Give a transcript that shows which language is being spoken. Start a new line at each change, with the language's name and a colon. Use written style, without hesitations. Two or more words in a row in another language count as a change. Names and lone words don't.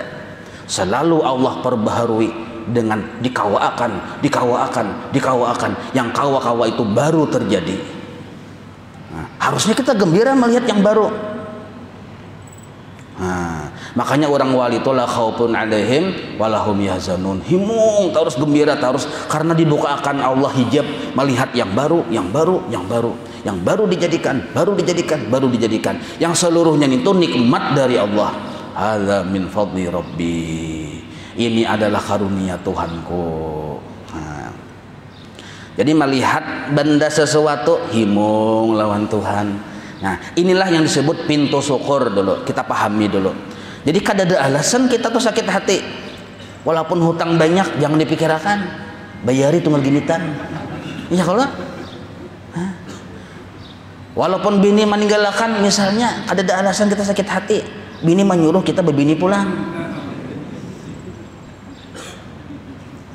Banjar: Selalu Allah perbaharui dengan dikawaakan. Yang kawa-kawa itu baru terjadi. Nah, harusnya kita gembira melihat yang baru. Nah, makanya orang wali itu
Arabic: la khaufun alaihim walahum yahzanun.
Banjar: Himung terus gembira terus karena dibukakan Allah hijab melihat yang baru. Yang baru dijadikan, yang seluruhnya itu nikmat dari Allah.
Arabic: Hadza min fadli rabbi.
Banjar: Ini adalah karunia Tuhanku. Nah, jadi melihat benda sesuatu himung lawan Tuhan. Nah, inilah yang disebut pintu syukur dulu. Kita pahami dulu. Jadi kada ada alasan kita tuh sakit hati. Walaupun hutang banyak jangan dipikirkan. Bayari tunggal ginitan. Iya kalau walaupun bini meninggalkan misalnya, ada alasan kita sakit hati. Bini menyuruh kita berbini pulang.